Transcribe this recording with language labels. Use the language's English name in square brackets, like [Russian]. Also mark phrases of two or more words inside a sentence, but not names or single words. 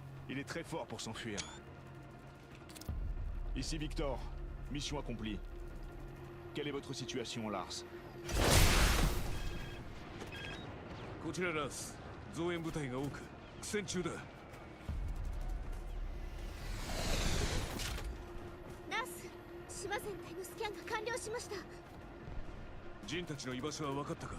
[French] Il est très fort pour s'enfuir. Ici Victor, mission accomplie. Quelle est votre situation, Lars? [Japanese] こちらラス、増援部隊が多く苦戦中だ。ナース、島全体のスキャンが完了しました。ジンたちの居場所は分かったか？